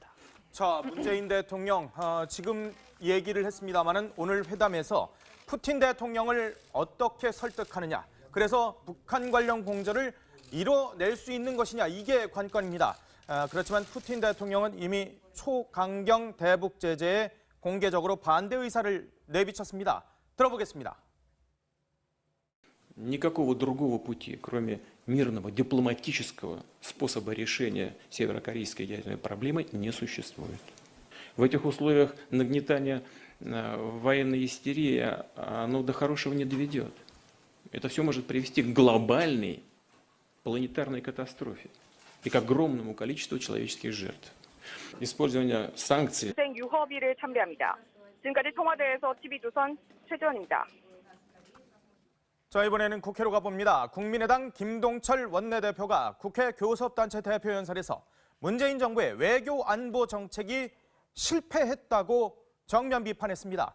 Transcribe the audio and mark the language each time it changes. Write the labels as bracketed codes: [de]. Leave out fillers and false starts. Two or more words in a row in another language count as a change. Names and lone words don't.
[ko] 자, 문재인 대통령 지금 얘기를 했습니다마는 오늘 회담에서 푸틴 대통령을 어떻게 설득하느냐, 그래서 북한 관련 공조를 이뤄낼 수 있는 것이냐, 이게 관건입니다. 그렇지만 푸틴 대통령은 이미 초강경 대북 제재에 공개적으로 반대 의사를 내비쳤습니다. 들어보겠습니다. [ru] Никакого другого пути, кроме мирного дипломатического способа решения северокорейской ядерной проблемы, не существует. В этих условиях нагнетание военной истерии, оно до хорошего не доведет. Это все может привести к глобальной планетарной катастрофе и к огромному количеству человеческих жертв. Использование санкций. [ko] 유허비를 참배합니다. 지금까지 청와대에서 TV조선 최재원입니다. 자, 이번에는 국회로 가봅니다. 국민의당 김동철 원내대표가 국회 교섭단체 대표 연설에서 문재인 정부의 외교 안보 정책이 실패했다고 정면 비판했습니다.